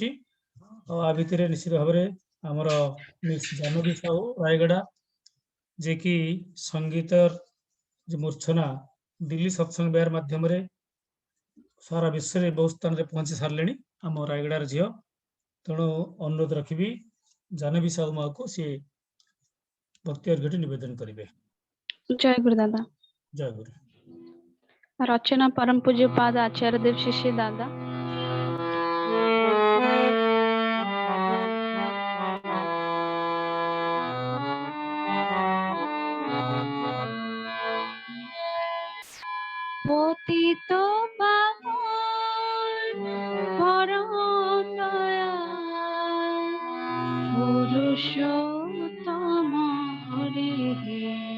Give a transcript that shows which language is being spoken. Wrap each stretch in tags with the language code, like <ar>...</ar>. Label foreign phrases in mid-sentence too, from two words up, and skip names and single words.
<or>ଆଉ ଆ ଭିତରେ ନିଶ୍ଚିତ ଭାବରେ ଆମର ମିସ୍ ଜାହ୍ନବୀ ସାହୁ ରାୟଗଡ଼ା ଯିଏକି ସଙ୍ଗୀତର ଯେ ମୂର୍ଚ୍ଛନା ଦିଲ୍ଲୀ ସତ୍ସଙ୍ଗ ବିହାର ମାଧ୍ୟମରେ ସାରା ବିଶ୍ୱରେ ବହୁତ ସ୍ଥାନରେ ପହଞ୍ଚି ସାରିଲେଣି ଆମ ରାୟଗଡ଼ାର ଝିଅ। ତେଣୁ ଅନୁରୋଧ ରଖିବି ଜାହ୍ନବୀ ସାହୁ ମାକୁ ସିଏ ଭକ୍ତି ଅର୍ଘ୍ୟଟି ନିବେଦନ କରିବେ।</or> <hi>जय गुरु दादा।</hi> <or>ଜୟ ଗୁରୁ।</or> <hi>रचना परम पूज्य पाद आचार्य देव शिष्य दादा।</hi> <bn>পতিত পাবন পরম দয়াল পুরুষোত্তম হরি হে।</bn>